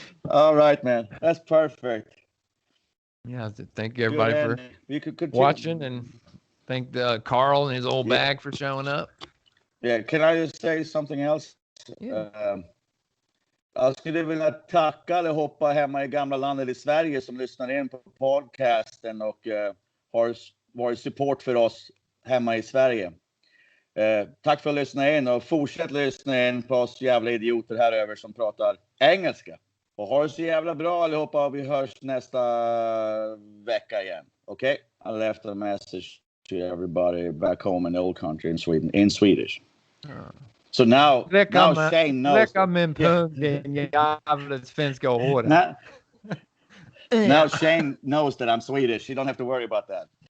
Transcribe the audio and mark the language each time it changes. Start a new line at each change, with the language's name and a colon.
English: All right, man. That's perfect. Yeah, thank you everybody Good for ending. You could continue. watching, and thank Carl and his old Yeah. bag for showing up. Yeah, can I just say something else? Yeah.
Swedish: Jag skulle vilja tacka allihopa hemma i gamla landet i Sverige som lyssnar in på podcasten och har varit support för oss hemma i Sverige. Tack för att lyssna in, och fortsätt lyssna in på oss jävla idioter här över som pratar engelska. Och ha det så jävla bra allihopa, och vi hörs nästa vecka igen.
English: Okay? I left a message to everybody back home in the old country in Sweden, in Swedish. So now Shane knows.
Swedish: Läcka min pung, din jävla svenska hora.
English: Now Shane knows that I'm Swedish. You don't have to worry about that.